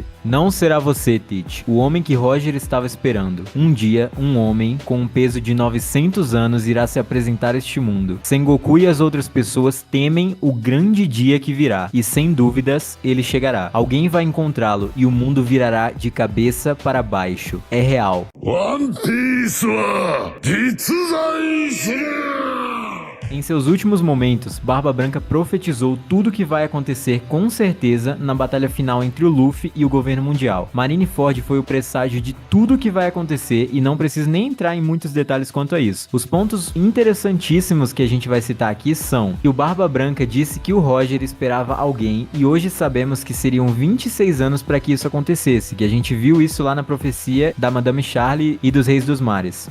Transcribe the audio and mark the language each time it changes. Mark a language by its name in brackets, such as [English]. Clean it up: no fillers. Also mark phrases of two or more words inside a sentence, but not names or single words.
[Portuguese] Não será você, Teach, o homem que Roger estava esperando. Um dia, um homem com um peso de 900 anos irá se apresentar a este mundo. Sengoku e as outras pessoas temem o grande dia que virá, e sem dúvidas, ele chegará. Alguém vai encontrá-lo e o mundo virará de cabeça para baixo. É real. [Japanese] ワンピースは実在する。 [Portuguese] Em seus últimos momentos, Barba Branca profetizou tudo o que vai acontecer com certeza na batalha final entre o Luffy e o governo mundial. Marineford foi o presságio de tudo o que vai acontecer e não preciso nem entrar em muitos detalhes quanto a isso. Os pontos interessantíssimos que a gente vai citar aqui são que o Barba Branca disse que o Roger esperava alguém e hoje sabemos que seriam 26 anos para que isso acontecesse, que a gente viu isso lá na profecia da Madame Charlie e dos Reis dos Mares.